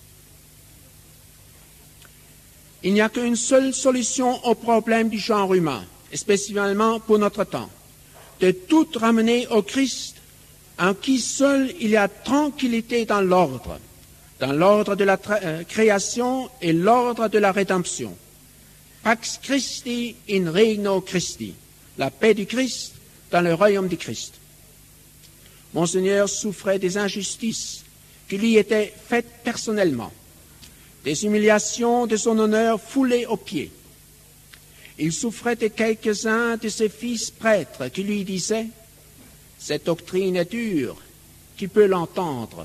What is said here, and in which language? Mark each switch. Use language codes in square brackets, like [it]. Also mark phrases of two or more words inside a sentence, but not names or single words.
[fr] Il n'y a qu'une seule solution au problème du genre humain, et spécialement pour notre temps, de tout ramener au Christ, en qui seul il y a tranquillité dans l'ordre de la création et l'ordre de la rédemption. [la] Pax Christi in regno Christi, [fr] la paix du Christ dans le royaume du Christ. Monseigneur souffrait des injustices qui lui étaient faites personnellement, des humiliations de son honneur foulées aux pieds. Il souffrait de quelques-uns de ses fils prêtres qui lui disaient « Cette doctrine est dure, qui peut l'entendre ?»